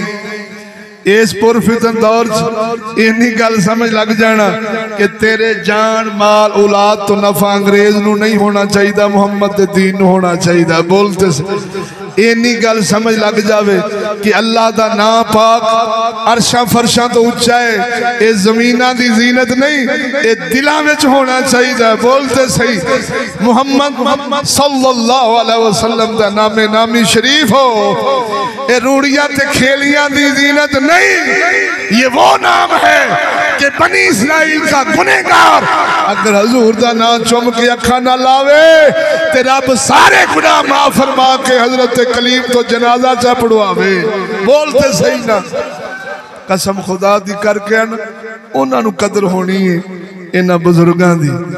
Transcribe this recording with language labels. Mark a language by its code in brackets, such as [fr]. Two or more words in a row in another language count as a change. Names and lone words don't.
[pa] اس پرفتن دور چ اینی گل سمجھ لگ جانا کہ تیرے جان مال اولاد توں نفع انگریز نوں نہیں ہونا چاہیدا، محمد دے دین نوں ہونا چاہیدا. بولتے اینی گل سمجھ لگ جاوے کہ اللہ دا نام پاک عرشاں فرشاں توں اچا ہے، ایہہ زمیناں دی زینت نہیں، ایہہ دلاں وچ ہونا چاہیدا. بولتے صحیح۔ محمد [ar] صلى الله عليه وسلم [pa] دا نام نامی شریف ہو، ایہہ روڑیاں تے کھیلیاں دی زینت نہیں، ایہہ او نام ہے کہ بنی اسرائیل کا گنہگار اگر حضور دا نام چم کے اکھاں نال لاوے تے رب سارے گناہ معاف فرما کے حضرت کلیم توں جنازہ چا پڑھواوے. بولتے صحیح نا، قسم خدا دی کر کے انہاں نوں قدر ہونی ہے انہاں بزرگاں دی.